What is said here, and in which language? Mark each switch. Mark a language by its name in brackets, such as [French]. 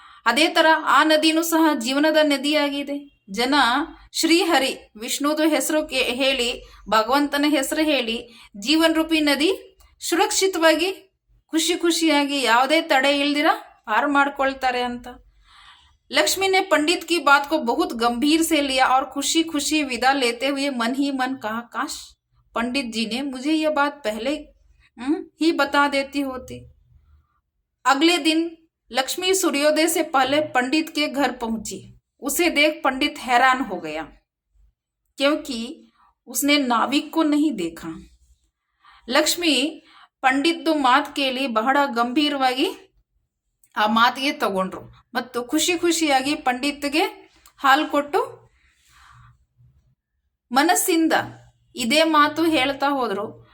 [Kannada] ಅದೇ ತರ ಆ ನದಿನೂ ಸಹ ಜೀವನದ ನದಿಯಾಗಿದೆ. ಜನ ಶ್ರೀಹರಿ ವಿಷ್ಣುದು ಹೆಸರು ಹೇಳಿ, ಭಗವಂತನ ಹೆಸರು ಹೇಳಿ ಜೀವನ್ ರೂಪಿ ನದಿ ಸುರಕ್ಷಿತವಾಗಿ ಖುಷಿಯಾಗಿ ಯಾವುದೇ ತಡೆ ಇಲ್ದಿರ पार ಮಾಡ್ಕೊಳ್ತಾರೆ ಅಂತ. [Hindi] लक्ष्मी ने पंडित की बात को बहुत गंभीर से लिया और खुशी विदा लेते हुए मन ही मन कहा, काश पंडित जी ने मुझे यह बात पहले ही बता देती होती. अगले दिन लक्ष्मी सूर्योदय से पहले पंडित के घर पहुंची. उसे देख पंडित हैरान हो गया, क्योंकि उसने नाविक को नहीं देखा. [Kannada] लक्ष्मी ಪಂಡಿತ್ತು ಮಾತು ಕೇಳಿ ಬಹಳ ಗಂಭೀರವಾಗಿ ಆ ಮಾತಿಗೆ ತಗೊಂಡ್ರು ಮತ್ತು ಖುಷಿಯಾಗಿ ಪಂಡಿತ್ಗೆ ಹಾಲು ಕೊಟ್ಟು ಮನಸ್ಸಿಂದ ಇದೇ ಮಾತು ಹೇಳ್ತಾ ಹೋದ್ರು.